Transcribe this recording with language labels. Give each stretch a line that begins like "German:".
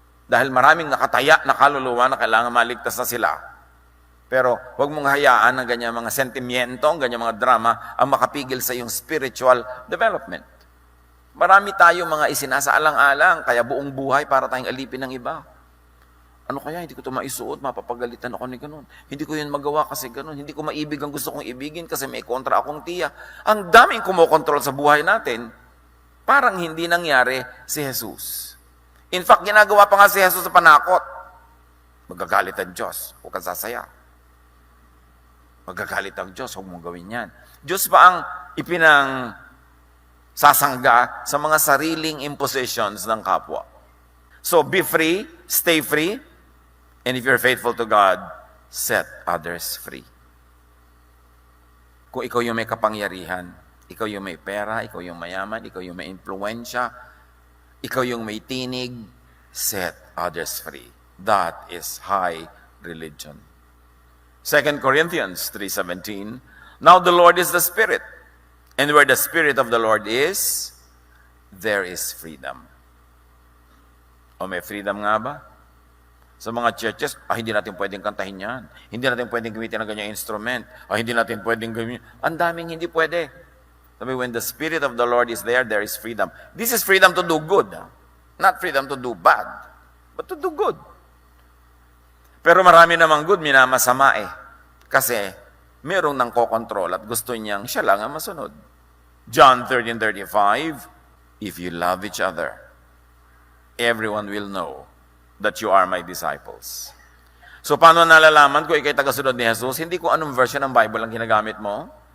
Filipino: Dahil maraming nakataya na kaluluwa na kailangan maligtas na sila. Pero huwag mong hayaan ng ganyan mga sentimiento, ganyan mga drama, ang makapigil sa iyong spiritual development. Marami tayong mga isinasaalang-alang, kaya buong buhay para tayong alipin ng iba. Ano kaya, hindi ko ito maisuot, mapapagalitan ako ni ganun. Hindi ko yun magawa kasi ganun. Hindi ko maibig ang gusto kong ibigin kasi may kontra akong tiya. Ang daming kumokontrol sa buhay natin, parang hindi nangyari si Jesus. In fact, ginagawa pa nga si Jesus sa panakot. Magagalit ang Diyos, huwag kang sasaya. Magagalit ang Diyos, huwag mong gawin yan. Diyos pa ang ipinang sasangga sa mga sariling impositions ng kapwa.
English: So, be free, stay free, and if you're faithful to God, set others free.
Filipino: Kung ikaw yung may kapangyarihan, ikaw yung may pera, ikaw yung mayaman, ikaw yung may influensya, ikaw yung may tinig,
English: set others free. That is high religion. 2 Corinthians 3:17, now the Lord is the Spirit, and where the Spirit of the Lord is, there is freedom.
Filipino: O may freedom nga ba? Sa mga churches, hindi natin pwedeng kantahin yan. Hindi natin pwedeng gamitin ng ganyang instrument. Hindi natin pwedeng gamitin. Ang daming hindi pwede.
English: Sabi, when the Spirit of the Lord is there, there is freedom. This is freedom to do good. Not freedom to do bad, but to do good.
Filipino: Pero marami namang good, minamasama Kasi merong nang kokontrol at gusto niyang siya lang ang masunod.
English: John 13:35, if you love each other, everyone will know that you are my disciples.
Filipino: So, paano nalalaman kung ikay tagasunod ni Jesus? Hindi ko anong version ng Bible ang ginagamit mo.